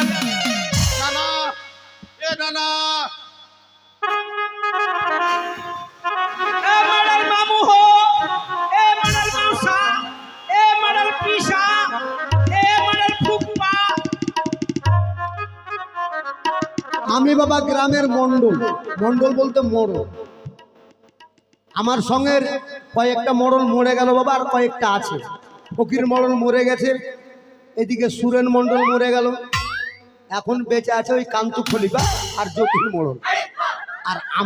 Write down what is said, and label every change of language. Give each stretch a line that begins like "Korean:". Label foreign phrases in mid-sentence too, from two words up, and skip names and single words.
Hindi: नाना ए नाना ए मडल मामू हो ए मडल मौसा ए मडल पीसा ए मडल फुप्पा
Bangla: বাবা গ্রামের মন্ডল, মন্ডল বলতে মোড়ল। আমার সঙ্গের কয়েকটা মোড়ল মরে গেল বাবা, আর কয়েকটা আছে। ফকির মোড়ল মরে গেছে, এদিকে সুরেন মন্ডল মরে গেল, এখন বেঁচে আছে ওই কান্তু খলিফা আর জ্যোতির মোড়ল আর আমি।